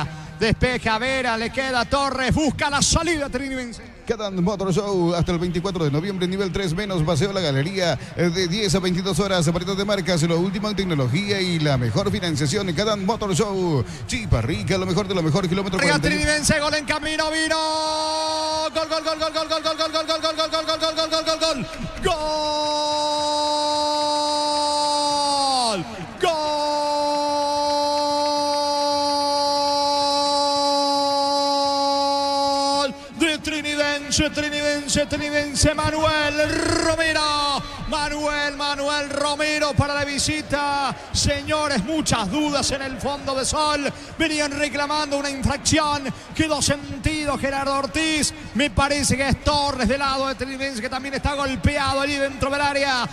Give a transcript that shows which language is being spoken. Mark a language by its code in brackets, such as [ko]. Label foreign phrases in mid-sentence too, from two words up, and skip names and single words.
[es] Despeja Vera, le queda Torres. Busca la salida Trinidense. Cadán Motor Show hasta el 24 de noviembre, nivel 3 menos, paseo a la galería de 10 a 22 horas, aparatos de marcas, lo último en tecnología y la mejor financiación. Cadán Motor Show, Chipa Rica, lo mejor de lo mejor, kilómetro 40. Trinidense, gol en camino, vino. Gol, gol, gol, gol, gol, gol, gol, gol, gol, gol, gol, gol, gol, gol, gol, gol, gol, gol. Gol. Gol. Trinidense, Manuel Romero. Manuel Romero para la visita. Señores, muchas dudas en el fondo de Sol. Venían reclamando una infracción. Quedó sentido Gerardo Ortiz. Me parece que es Torres del lado de Trinidense, que también está golpeado allí dentro del área.